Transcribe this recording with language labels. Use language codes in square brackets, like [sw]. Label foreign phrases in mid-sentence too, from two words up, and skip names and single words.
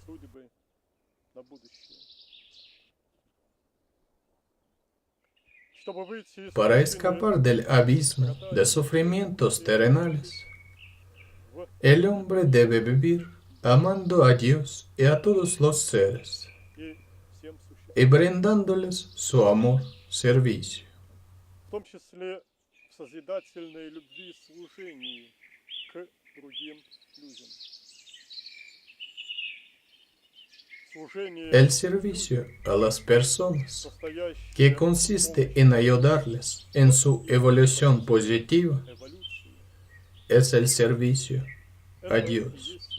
[es] Para escapar del abismo de sufrimientos terrenales, el hombre debe vivir amando a Dios y a todos los seres y brindándoles su amor, servicio. [ru] В том числе в созидательной любви и служении к другим людям. [es] El servicio a las personas, que consiste en ayudarles en su evolución positiva, es el servicio a Dios.